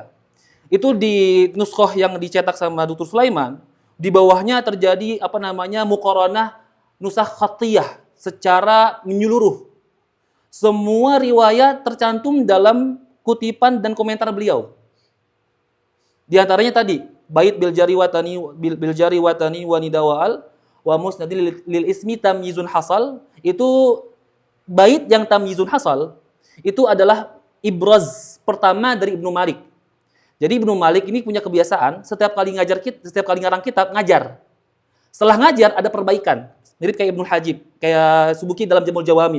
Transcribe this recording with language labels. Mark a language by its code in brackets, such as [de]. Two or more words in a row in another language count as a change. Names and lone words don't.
[id] Itu di nuskhoh yang dicetak sama Dr. Sulaiman. Di bawahnya terjadi [ar] مقارنة نسخ خطية [id] secara menyeluruh. Semua riwayat tercantum dalam kutipan dan komentar beliau. Di antaranya tadi bait [ar] بالجر وتني و ندا و أل و مسند للاسم تمييز حصل, [id] itu bait yang [ar] تمييز حصل [id] itu adalah ibraz pertama dari Ibnu Malik. Jadi Ibnu Malik ini punya kebiasaan setiap kali ngarang kitab ngajar. Setelah ngajar ada perbaikan. Mirip kayak Ibnu Hajib, kayak Subuki dalam Jamul Jawami.